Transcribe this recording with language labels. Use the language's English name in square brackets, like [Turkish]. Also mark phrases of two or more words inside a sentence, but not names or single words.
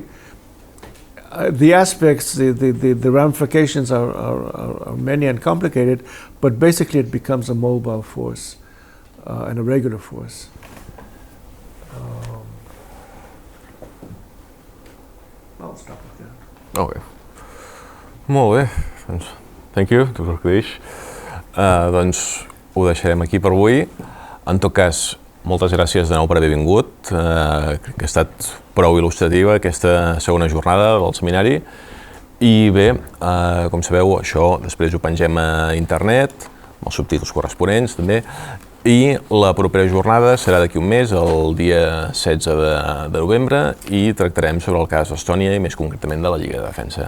[English] The aspects, the ramifications are many and complicated, but basically it becomes a mobile force and a regular force. I'll stop it there. [Catalan] Okay. Molt bé. Doncs, [English] thank you, Dr. Kadish. [Catalan] Doncs ho deixarem aquí per avui. En tot cas, moltes gràcies de nou per haver vingut. Crec que ha estat prou il·lustrativa aquesta segona jornada del seminari. I bé, com sabeu, això després ho pengem a internet, amb els subtítols corresponents també, i la propera jornada serà d'aquí un mes, el dia 16 de novembre, i tractarem sobre el cas d'Estònia i més concretament de la Lliga de Defensa.